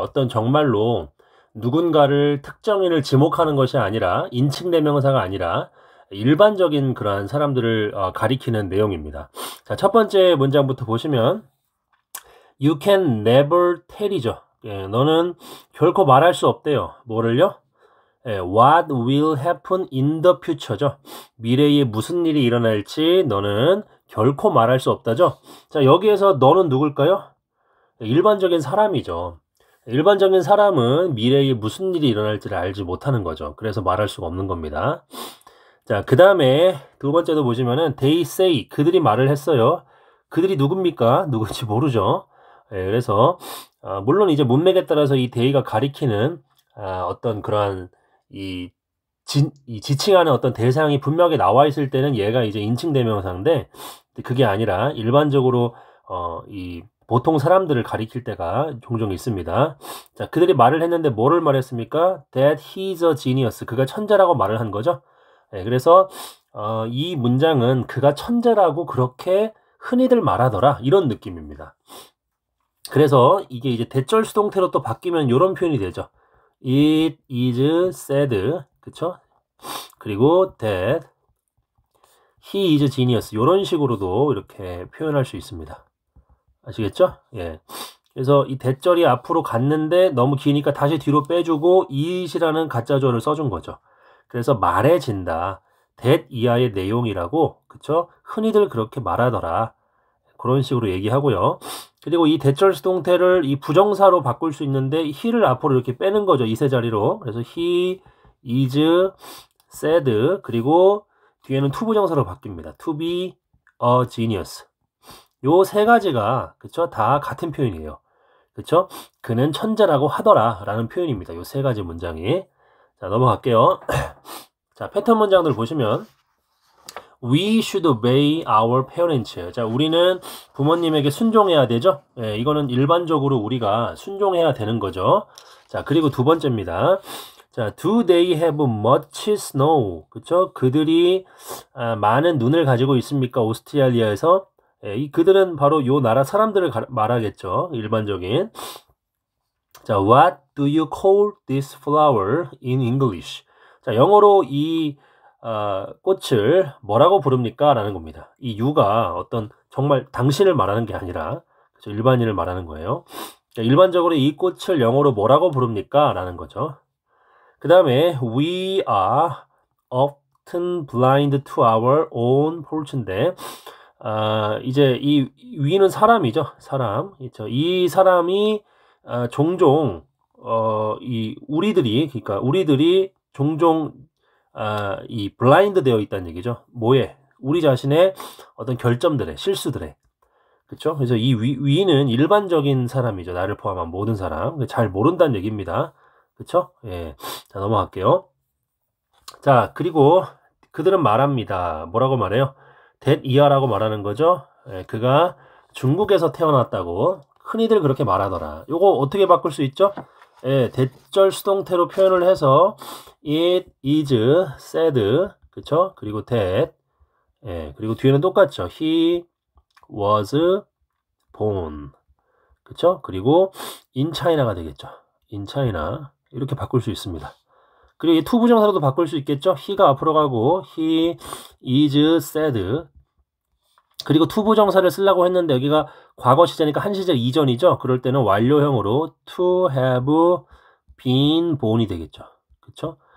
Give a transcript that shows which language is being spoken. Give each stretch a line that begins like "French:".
Korean: 어떤 정말로 누군가를 특정인을 지목하는 것이 아니라 인칭 대명사가 아니라 일반적인 그러한 사람들을 가리키는 내용입니다. 자, 첫 번째 문장부터 보시면
English: You can never tell
Korean: 이죠. 예, 너는 결코 말할 수 없대요. 뭐를요?
English: What will happen in the future죠.
Korean: 미래에 무슨 일이 일어날지 너는 결코 말할 수 없다죠. 자, 여기에서 너는 누굴까요? 일반적인 사람이죠. 일반적인 사람은 미래에 무슨 일이 일어날지를 알지 못하는 거죠. 그래서 말할 수가 없는 겁니다. 자, 그 다음에 두 번째도 보시면은
English: they say,
Korean: 그들이 말을 했어요. 그들이 누굽니까? 누군지 모르죠. 그래서 물론 이제 문맥에 따라서 이 they가 가리키는 어떤 그러한 이 지칭하는 어떤 대상이 분명하게 나와 있을 때는 얘가 이제 인칭 대명사인데, 그게 아니라 일반적으로 이 보통 사람들을 가리킬 때가 종종 있습니다. 자, 그들이 말을 했는데 뭐를 말했습니까?
English: That he's a genius.
Korean: 그가 천재라고 말을 한 거죠. 그래서 이 문장은 그가 천재라고 그렇게 흔히들 말하더라, 이런 느낌입니다. 그래서 이게 이제 대절 수동태로 또 바뀌면 이런 표현이 되죠.
English: It is said,
Korean: 그쵸? 그리고
English: that he is genius,
Korean: 이런 식으로도 이렇게 표현할 수 있습니다. 아시겠죠? 예. 그래서 이 대절이 앞으로 갔는데 너무 기니까 다시 뒤로 빼주고 it이라는 가짜조어를 써준 거죠. 그래서 말해진다. that 이하의 내용이라고, 그쵸? 흔히들 그렇게 말하더라. 그런 식으로 얘기하고요. 그리고 이 대절 수동태를 이 부정사로 바꿀 수 있는데 he를 앞으로 이렇게 빼는 거죠. 이세 자리로. 그래서
English: he is said,
Korean: 그리고 뒤에는 to 부정사로 바뀝니다.
English: to be a genius.
Korean: 요 세 가지가, 그쵸? 다 같은 표현이에요. 그쵸? 그는 천재라고 하더라 라는 표현입니다. 요 세 가지 문장이. 자, 넘어갈게요. 자, 패턴 문장들 보시면
English: We should obey our parents.
Korean: 자, 우리는 부모님에게 순종해야 되죠. 예, 이거는 일반적으로 우리가 순종해야 되는 거죠. 자, 그리고 두 번째입니다.
English: 자, do they have much snow?
Korean: 그쵸? 그들이 많은 눈을 가지고 있습니까? 오스트레일리아에서. 예, 이 그들은 바로 요 나라 사람들을 말하겠죠. 일반적인.
English: 자, what do you call this flower in English?
Korean: 자, 영어로 이 꽃을 뭐라고 부릅니까? 라는 겁니다. 이 you가 어떤 정말 당신을 말하는 게 아니라, 그렇죠? 일반인을 말하는 거예요. 자, 일반적으로 이 꽃을 영어로 뭐라고 부릅니까? 라는 거죠. 그 다음에
English: we are often blind to our own fault
Korean: 인데, 이제 이 위는 사람이죠. 사람. 그렇죠? 이 사람이 종종 그러니까 우리들이 종종 이 블라인드 되어 있다는 얘기죠. 뭐에? 우리 자신의 어떤 결점들에, 실수들에. 그렇죠? 그래서 이 위는 일반적인 사람이죠. 나를 포함한 모든 사람. 잘 모른다는 얘기입니다. 그렇죠? 예. 자, 넘어갈게요. 자, 그리고 그들은 말합니다. 뭐라고 말해요? that 이하라고 말하는 거죠. 예, 그가 중국에서 태어났다고 흔히들 그렇게 말하더라. 요거 어떻게 바꿀 수 있죠? 예, 대절 수동태로 표현을 해서
English: it is said,
Korean: 그쵸? 그리고 that, 예, 그리고 뒤에는 똑같죠.
English: he was born,
Korean: 그쵸? 그리고 in China가 되겠죠. in China, 이렇게 바꿀 수 있습니다. 그리고 이 to 부정사로도 바꿀 수 있겠죠. he가 앞으로 가고
English: he is said,
Korean: 그리고 to 부정사를 쓰려고 했는데 여기가 과거 시제니까 한 시제 이전이죠. 그럴 때는 완료형으로
English: to have been born
Korean: 이 되겠죠. 그쵸?